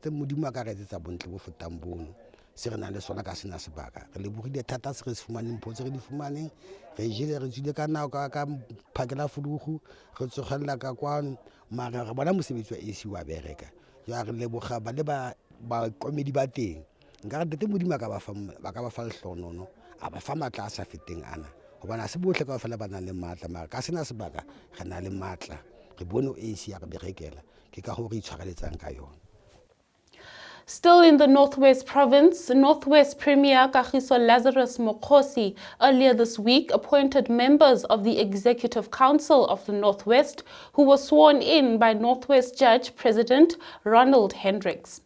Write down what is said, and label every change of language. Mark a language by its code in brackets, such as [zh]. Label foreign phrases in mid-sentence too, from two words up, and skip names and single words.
[tn] setse modimo a ka re etsetsa bontle bo fetang bono se re na le sona ka sena sebaka re lebogile thata se re se fumaneng mpotse re di fumaneng re jele re tsile ka nao ka phakela fudugu re tsogella ka kwano mara re bona mosebetsi wa AC wa bereka ya re leboga ba le ba komedi ba teng nka re tete modimo ka ba fa lehlonono a ba fa matla a sa feteng ana gobana se botle ka fela ba na le matla mara ka sena sebaka ga na le matla re bone AC ya re berekela ke ka go re itshwareletsang ka yona. [en] Still in the Northwest Province, Northwest Premier Kagiso Lazarus Mokhosi earlier this week appointed members of the Executive Council of the Northwest who were sworn in by Northwest Judge President Ronald Hendricks.